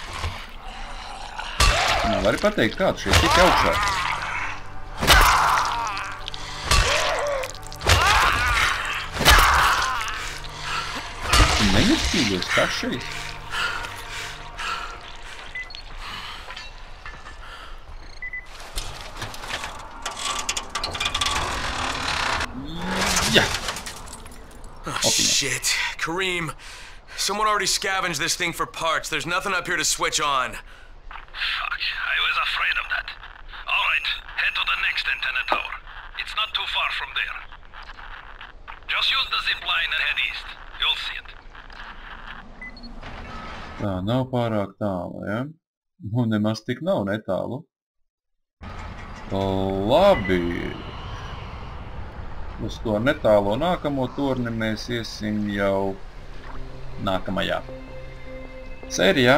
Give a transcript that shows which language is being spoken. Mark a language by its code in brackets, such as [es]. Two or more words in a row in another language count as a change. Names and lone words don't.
[lv] Kā tu šeit tiki augšā? Nemirtīgos kašais. Jā. [en] Oh, shit. Kareem, someone already scavenged this thing for parts. There's nothing up here to switch on. Fuck, I was afraid of that. All right, head to the next antenna tower. It's not too far from there. Just use the zip line and head east. You'll see it. [lv] Tā, nav pārāk tālu, ja? Nu, nemaz tik nav netālu. Labi. Uz to netālo nākamo torni mēs iesim jau nākamajā sērijā.